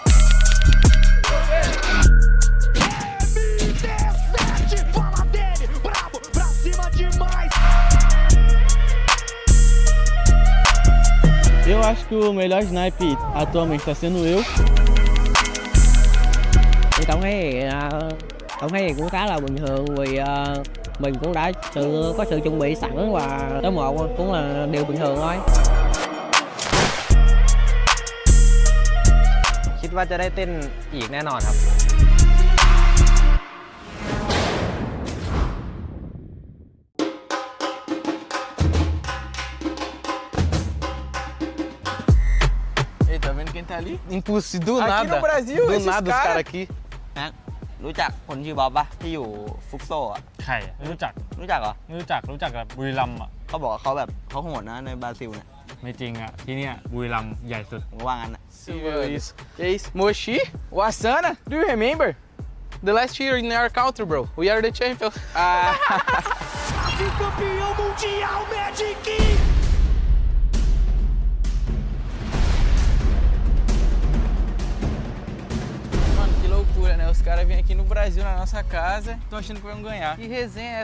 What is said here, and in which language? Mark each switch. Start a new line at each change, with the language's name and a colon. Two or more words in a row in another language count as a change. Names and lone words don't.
Portuguese: Eu acho que o melhor sniper atualmente está sendo eu.
Vietnamese: Thì tổng thấy cũng khá là bình thường vì mình cũng đã có sự chuẩn bị sẵn và tới một cũng là điều bình thường thôi.
Thai: คิดว่าจะได้เต้นอีกแน่นอนครับ
Portuguese: Ei, tá vendo quem tá ali? Impossível, do Aqui nada. no Brasil, do esses nada os cara. caras aqui.
Thai: แม็กรู้จักคนชื่อบ๊อบปะที่อยู่ฟุกโซอ่ะ ใครอะไม่รู้จัก รู้จักเหรอ ไม่รู้จักกับบุรีรัมย์อ่ะ เขาบอกว่าเขาแบบเขาโหดนะในบราซิลเนี่ย ไม่จริงอ่ะ ที่เนี่ยบุรีรัมย์ใหญ่สุด ผมก็ว่างั้นนะ
Portuguese: Possível isso. Que isso?
English: Mochi? Wassana? Do you remember? The last year in our country, bro. We are the champion.
Portuguese: Campeão mundial Magic! Mano, que loucura, né? Os caras vêm aqui no Brasil, na nossa casa, estão achando que vão ganhar. Que resenha é essa?